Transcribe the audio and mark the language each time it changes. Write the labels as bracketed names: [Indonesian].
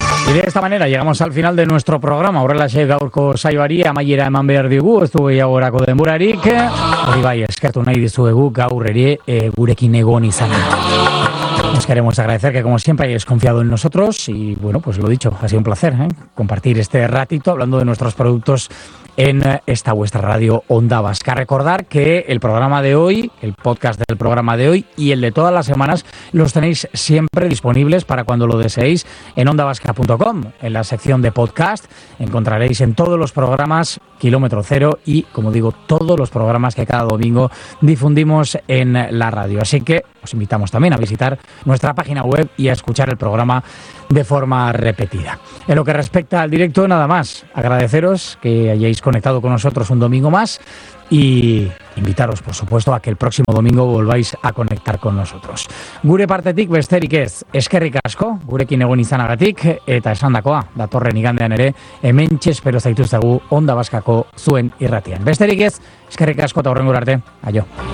[Spanish] Y de esta manera llegamos al final de nuestro programa. [Basque] Horrelaxe gaurko saioari amaiera eman behar diogu, ez du gehiagorako denborarik. Hori bai, eskertu nahi dizuegu gaur ere gurekin egon izan. [Spanish] Os queremos agradecer que como siempre hayáis confiado en nosotros y bueno, pues lo dicho, ha sido un placer compartir este ratito hablando de nuestros productos en esta vuestra radio Onda Vasca. Recordar que el programa de hoy, el podcast del programa de hoy y el de todas las semanas los tenéis siempre disponibles para cuando lo deseéis en ondavasca.com. En la sección de podcast encontraréis en todos los programas Kilómetro Cero y, como digo, todos los programas que cada domingo difundimos en la radio. Así que os invitamos también a visitar nuestra página web y a escuchar el programa de forma repetida. En lo que respecta al directo, nada más. Agradeceros que hayáis conectado con nosotros un domingo más y invitaros, por supuesto, a que el próximo domingo volváis a conectar con nosotros. [Basque] Gure partetik besterik ez, eskerrik asko, gurekin egon izanagatik, eta esandakoa, datorren igandean ere, hementxe espero zaituztegu Onda Baskako zuen irratian. Besterik ez, eskerrik asko eta horrengora arte. Aio.